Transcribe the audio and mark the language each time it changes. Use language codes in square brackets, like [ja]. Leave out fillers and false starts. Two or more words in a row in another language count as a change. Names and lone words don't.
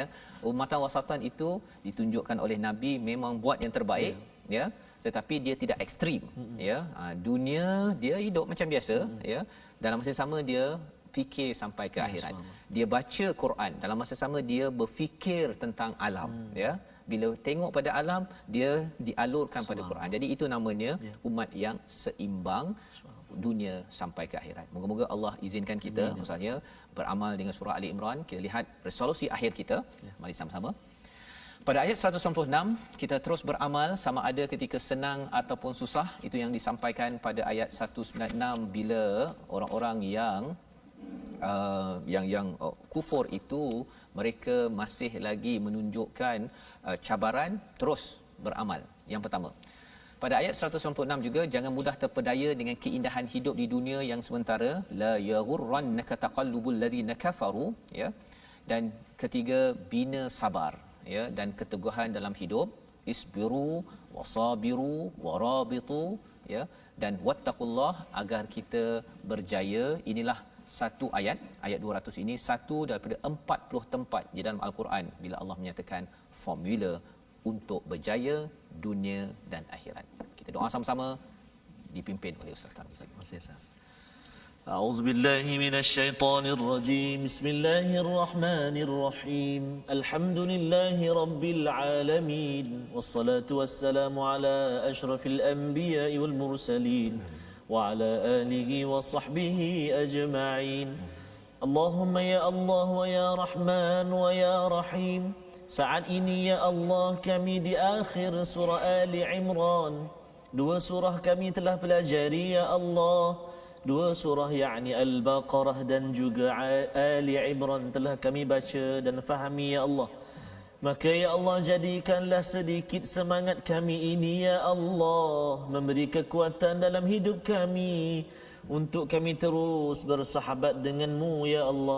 [ar] أمة وسطا [ms] itu ditunjukkan oleh Nabi memang buat yang terbaik, ya, tetapi dia tidak ekstrim, ya. Dunia dia hidup macam biasa, ya. Dalam masa sama dia fikir sampai ke akhirat. Dia baca Quran, dalam masa sama dia berfikir tentang alam, ya. Bila tengok pada alam, dia dialurkan pada Quran. Jadi itu namanya umat yang seimbang dunia sampai ke akhirat. Moga-moga Allah izinkan kita misalnya beramal dengan surah Ali Imran. Kita lihat resolusi akhir kita. Mari sama-sama. Pada ayat 196, kita terus beramal sama ada ketika senang ataupun susah. Itu yang disampaikan pada ayat 196, bila orang-orang yang kufur itu, mereka masih lagi menunjukkan cabaran, terus beramal. Yang pertama, pada ayat 196 juga, jangan mudah terpedaya dengan keindahan hidup di dunia yang sementara. [ar] لا يغرنك تقلب الذين كفروا, ya. [ms] Dan ketiga, bina sabar, ya, dan keteguhan dalam hidup. [ar] اصبروا وصابروا ورابطوا, [ms] ya, dan wattaqullah, agar kita berjaya. Inilah satu ayat 200 ini, satu daripada 40 tempat di dalam Al-Quran bila Allah menyatakan formula untuk berjaya dunia dan akhirat. Kita doa sama-sama, dipimpin oleh Ustaz Tarmizi. [ar] أعوذ بالله من الشيطان الرجيم بسم الله الرحمن الرحيم الحمد لله رب العالمين والصلاة والسلام على أشرف الأنبياء والمرسلين وعلى آله وصحبه أجمعين اللهم يا الله ويا رحمن ويا رحيم [ms] saat ini ya Allah kami di akhir surah Ali Imran. Dua surah kami telah pelajari ya Allah. Dua surah yakni Al-Baqarah dan juga Ali Imran telah kami baca dan fahami ya Allah. Maka ya Allah, jadikanlah sedikit semangat kami ini ya Allah, memberi kekuatan dalam hidup kami Untuk kami terus bersahabat denganmu ya Allah.